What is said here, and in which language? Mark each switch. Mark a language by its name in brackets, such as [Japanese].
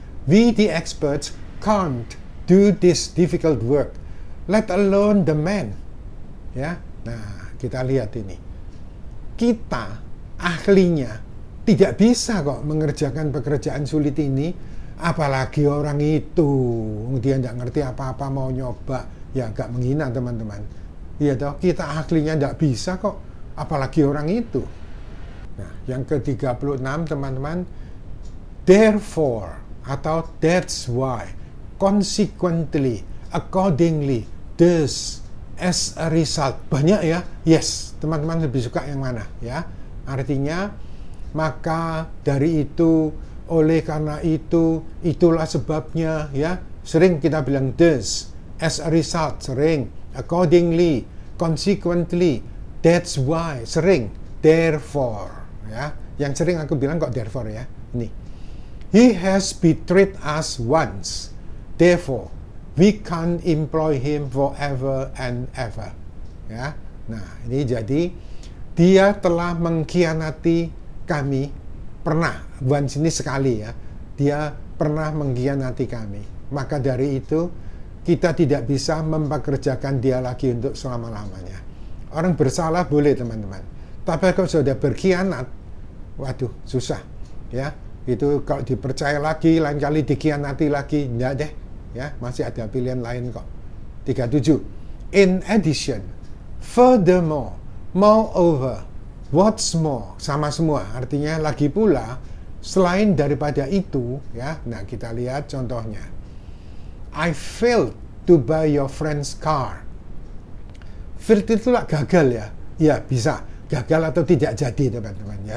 [English] We, the experts, can't do this difficult work, let alone the man ya. [Indonesian] Nah, kita lihat ini. Kita ahlinya tidak bisa kok mengerjakan pekerjaan sulit ini, apalagi orang itu. Dia nggak ngerti apa-apa mau nyoba, ya agak menghina, teman-teman. Iya toh, kita ahlinya nggak bisa kok, apalagi orang itu. Nah, yang ke-36, teman-teman. [English] Therefore atau that's why, consequently, accordingly, thus, as a result. [Indonesian] Banyak ya? Yes, teman-teman lebih suka yang mana ya? Artinya, maka dari itu, oleh karena itu, itulah sebabnya ya. Sering kita bilang [English] thus, as a result, [Indonesian] sering. [English] Accordingly, consequently, that's why, sering. [Indonesian] Therefore ya. Yang sering aku bilang kok therefore ya. Ini. [English] He has betrayed us once. Therefore, we can't employ him forever and ever. [Indonesian] Ya. Nah, ini jadi dia telah mengkhianati kami. Pernah, once ini sekali ya. Dia pernah mengkhianati kami. Maka dari itu kita tidak bisa mempekerjakan dia lagi untuk selama-lamanya. Orang bersalah boleh, teman-teman. Tapi kalau sudah berkhianat, waduh, susah ya. Itu kalau dipercaya lagi, lain kali dikhianati lagi, enggak deh ya, masih ada pilihan lain kok. 37. [English] In addition, furthermore, moreover, what's more, [Indonesian] sama semua, artinya lagi pula, selain daripada itu ya. Nah, kita lihat contohnya. [English] I failed to buy your friend's car. [Indonesian] Failed itu lah gagal ya. Ya, bisa gagal atau tidak jadi, teman-teman ya.